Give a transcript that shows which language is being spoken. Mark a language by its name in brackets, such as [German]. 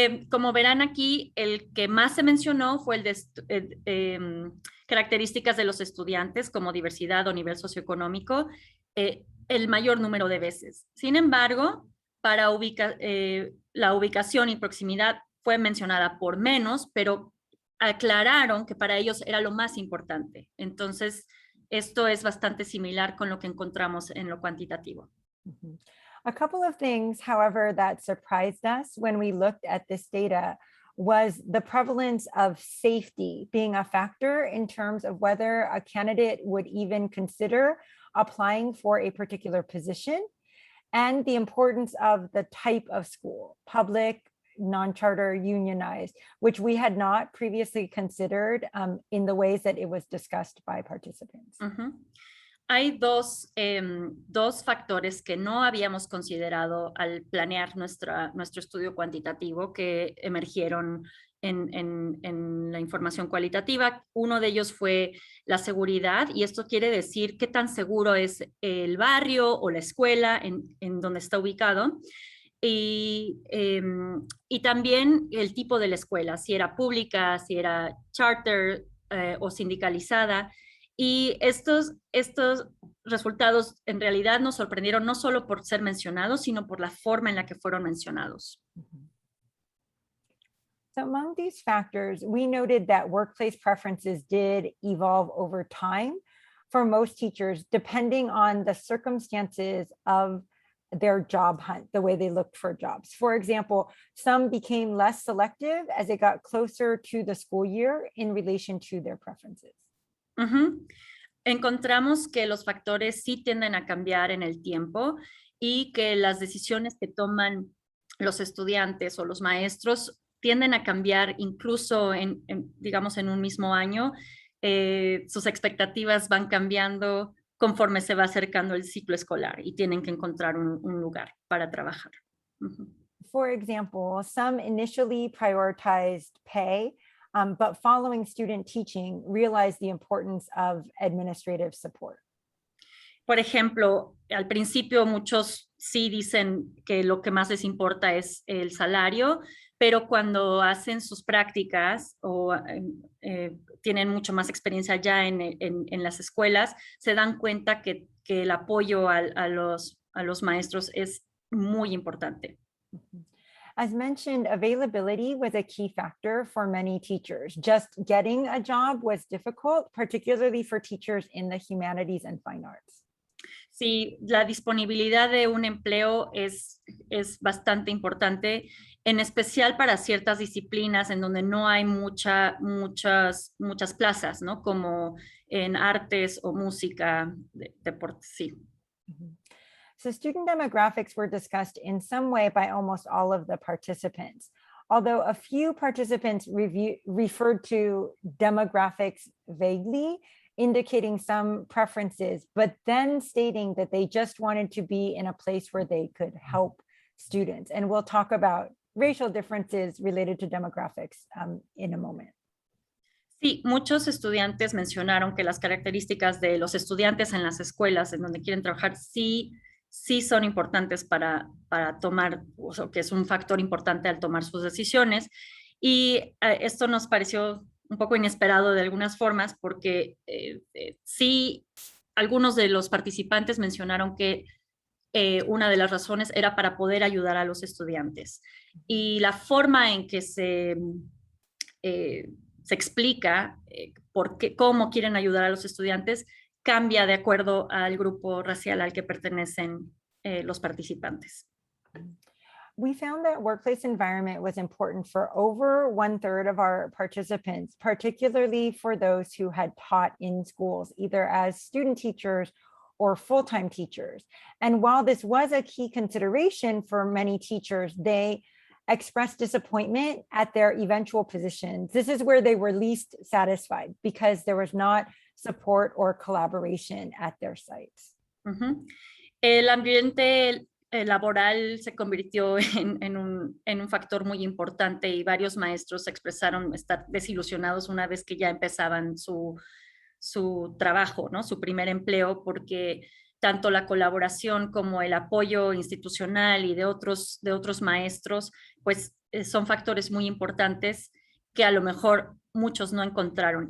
[Spanish] Como verán aquí, el que más se mencionó fue el de características de los estudiantes como diversidad o nivel socioeconómico, el mayor número de veces. Sin embargo, para la ubicación y proximidad fue mencionada por menos, pero aclararon que para ellos era lo más importante. Entonces, esto es bastante similar con lo que encontramos en lo cuantitativo. [English] A couple of things, however, that surprised us when we looked at this data was the prevalence of safety being a factor in terms of whether a candidate would even consider applying for a particular position, and the importance of the type of school, public, non-charter, unionized, which we had not previously considered in the ways that it was discussed by participants. [Spanish] Hay dos factores que no habíamos considerado al planear nuestro estudio cuantitativo que emergieron en la información cualitativa. Uno de ellos fue la seguridad, y esto quiere decir qué tan seguro es el barrio o la escuela en donde está ubicado. Y también el tipo de la escuela, si era pública, si era charter o sindicalizada. Y estos resultados en realidad nos sorprendieron no solo por ser mencionados, sino por la forma en la que fueron mencionados. [English] So among these factors, we noted that workplace preferences did evolve over time for most teachers, depending on the circumstances of their job hunt, the way they looked for jobs. For example, some became less selective as it got closer to the school year in relation to their preferences. [Spanish] Encontramos que los factores sí tienden a cambiar en el tiempo y que las decisiones que toman los estudiantes o los maestros tienden a cambiar incluso digamos, en un mismo año. Sus expectativas van cambiando conforme se va acercando el ciclo escolar y tienen que encontrar un lugar para trabajar. [English] For example, some initially prioritized pay, but following student teaching, realized the importance of administrative support. [Spanish] Por ejemplo, al principio muchos sí dicen que lo que más les importa es el salario, pero cuando hacen sus prácticas o tienen mucho más experiencia ya en las escuelas, se dan cuenta que el apoyo a los maestros es muy importante. [English] As mentioned, availability was a key factor for many teachers. Just getting a job was difficult, particularly for teachers in the humanities and fine arts. [Spanish] Sí, la disponibilidad de un empleo es bastante importante, en especial para ciertas disciplinas en donde no hay muchas plazas, ¿no? Como en artes o música, deportes, sí. [English] So student demographics were discussed in some way by almost all of the participants, although a few participants referred to demographics vaguely, indicating some preferences, but then stating that they just wanted to be in a place where they could help students. And we'll talk about racial differences related to demographics in a moment. [Spanish] Sí, muchos estudiantes mencionaron que las características de los estudiantes en las escuelas en donde quieren trabajar sí son importantes para tomar, o sea, que es un factor importante al tomar sus decisiones. Y esto nos pareció un poco inesperado de algunas formas, porque sí, algunos de los participantes mencionaron que una de las razones era para poder ayudar a los estudiantes. Y la forma en que se explica cómo quieren ayudar a los estudiantes cambia de acuerdo al grupo racial al que pertenecen los participantes. [English] We found that workplace environment was important for over 1/3 of our participants, particularly for those who had taught in schools, either as student teachers or full-time teachers. And while this was a key consideration for many teachers, they expressed disappointment at their eventual positions. This is where they were least satisfied because there was not support or collaboration at their sites. Uh-huh. [Spanish] El ambiente laboral se convirtió en un factor muy importante y varios maestros expresaron estar desilusionados una vez que ya empezaban su trabajo, ¿no? Su primer empleo, porque tanto la colaboración como el apoyo institucional y de otros maestros, pues son factores muy importantes que a lo mejor muchos no encontraron.